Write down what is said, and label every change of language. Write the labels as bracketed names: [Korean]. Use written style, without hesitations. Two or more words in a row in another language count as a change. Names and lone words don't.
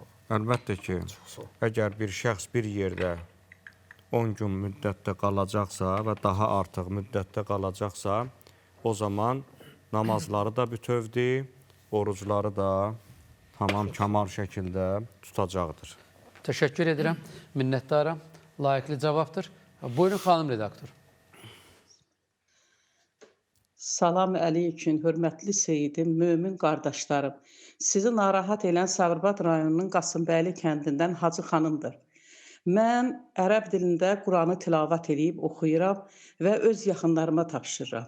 [Azerbaijani] Əlbəttə ki, əgər bir şəxs bir yerdə 10 gün müddətdə qalacaqsa və daha artıq müddətdə qalacaqsa, o zaman namazları da bütövdür, orucları da tamam kamal şəkildə tutacaqdır. [Turkish] Teşekkür ederim. Minnettarım. Layıklı cevaptır. [Azerbaijani] Buyurun hanım redaktor. Salam əleyküm, hörmətli Seyidim, mömin qardaşlarım. Sizi narahat edən Sabirabad rayonunun Qasımbəyli kəndindən Hacı xanımdır. Mən ərəb dilində Quranı tilavət edib oxuyuram və öz yaxınlarıma tapşırıram.